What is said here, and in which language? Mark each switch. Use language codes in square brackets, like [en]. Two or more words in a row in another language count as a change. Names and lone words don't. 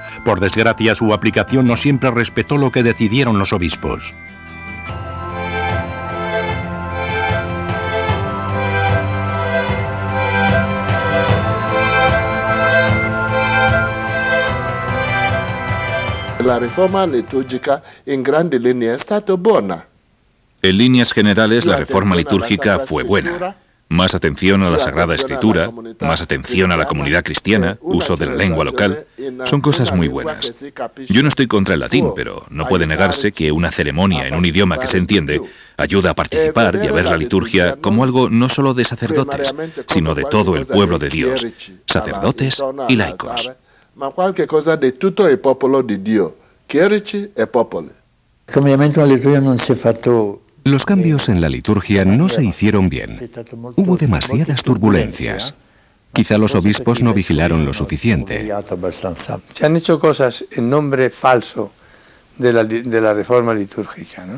[es] Por desgracia, su aplicación no siempre respetó lo que decidieron los obispos. [it] La riforma liturgica in grandi linee è stata buona. [es] En líneas generales, la reforma litúrgica fue buena. Más atención a la Sagrada Escritura, más atención a la comunidad cristiana, uso de la lengua local, son cosas muy buenas. Yo no estoy contra el latín, pero no puede negarse que una ceremonia en un idioma que se entiende ayuda a participar y a ver la liturgia como algo no solo de sacerdotes, sino de todo el pueblo de Dios, sacerdotes y laicos. [it] Ma qualche cosa di tutto il popolo di Dio, chierici e popoli. [es] Los cambios en la liturgia no se hicieron bien. Hubo demasiadas turbulencias. Quizá los obispos no vigilaron lo suficiente. Se han hecho cosas en nombre falso de la reforma litúrgica, ¿no?